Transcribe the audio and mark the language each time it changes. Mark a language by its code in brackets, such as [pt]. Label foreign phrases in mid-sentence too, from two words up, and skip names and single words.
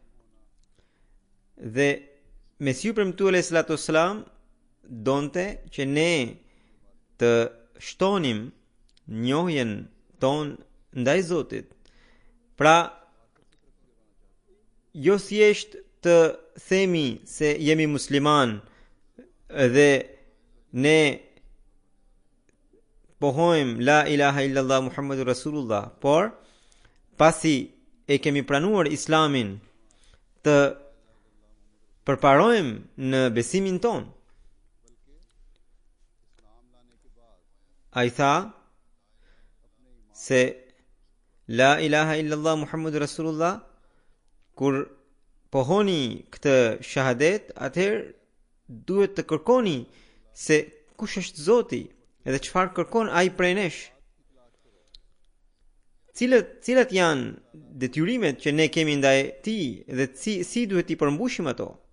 [sq] Dhe Mesiu premtuar [ar] عليه الصلاة والسلام [sq] donte që ne të shtonim njohjen ton ndaj Zotit. Pra, jo thjesht të themi se jemi musliman dhe ne pohojmë [ar] لا إله إلا الله محمد رسول الله, [sq] por pasi e kemi pranuar Islamin të përparojmë në besimin ton. A i tha se [ar] لا إله إلا الله محمد رسول الله, [sq] kur pohoni këtë shahadet, atëherë duhet të kërkoni se kush është Zoti edhe çfarë kërkon ai prej nesh. Cilat janë detyrimet që ne kemi ndaj tij dhe si duhet i përmbushim ato?